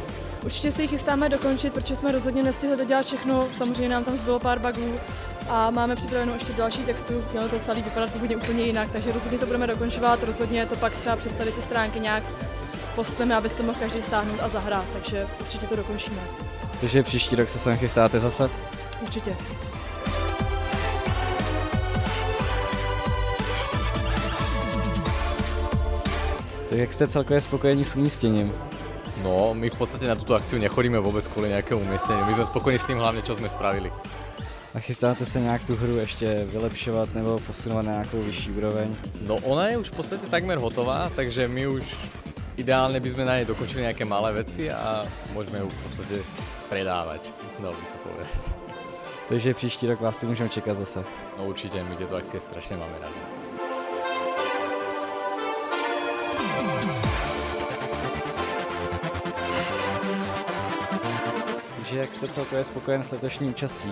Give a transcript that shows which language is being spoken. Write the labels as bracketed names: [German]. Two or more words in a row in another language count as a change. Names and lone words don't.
[Czech] Určitě se ji chystáme dokončit, protože jsme rozhodně nestihli dodělat všechno, samozřejmě nám tam zbylo pár bugů a máme připravenou ještě další textu, mělo to celý vypadat původně úplně jinak, takže rozhodně to budeme dokončovat, rozhodně to pak třeba přes tady ty stránky nějak postneme, abyste mohl každý stáhnout a zahrát, takže určitě to dokončíme. Takže příští rok se sem chystáte zase? Určitě. Tak jak jste celkově spokojení s umístěním? No, [Slovak] my v podstate na túto akciu nechodíme vôbec kvôli nejakému umiestneniu. My sme spokojní s tým hlavne, čo sme spravili. [Czech] A chystáte se nějak tu hru ještě vylepšovat nebo posunovat na nějakou vyšší úroveň? No, [Slovak] ona je už v podstate takmer hotová, takže my už ideálne by sme na nej dokončili nejaké malé veci a môžeme ju v podstate predávať. No, by sa povedať. [Czech] Takže příští rok vás tu můžeme čekat zase. [Slovak] No určite, my tieto akcie strašne máme rádi. [Czech] Takže jak jste celkově spokojen s letošní účastí?